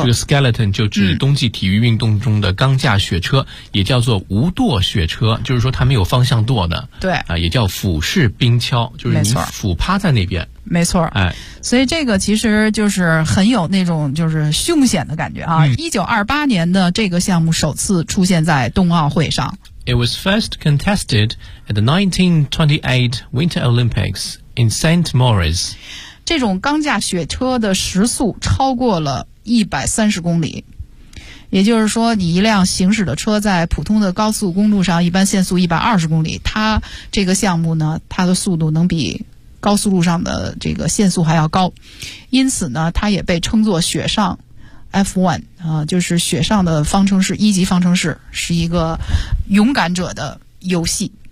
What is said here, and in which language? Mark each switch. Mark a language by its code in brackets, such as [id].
[zh] 这个 skeleton 就指冬季体育运动中的钢架雪车，也叫做无舵雪车，就是说它没有方向舵的。对，也叫俯视冰橇，就是你俯趴在那边。没错，所以这个其实就是很有那种就是凶险的感觉啊。 1928年的这个项目首次出现在冬奥会上。 [en] It was first contested at the 1928 Winter Olympics in St. Moritz. [zh] 这种钢架雪车的时速超过了130公里。也就是说，你一辆行驶的车在普通的高速公路上一般限速120公里，它这个项目呢，它的速度能比高速路上的这个限速还要高，因此呢，它也被称作雪上 F1 啊，就是雪上的方程式，一级方程式，是一个勇敢者的游戏。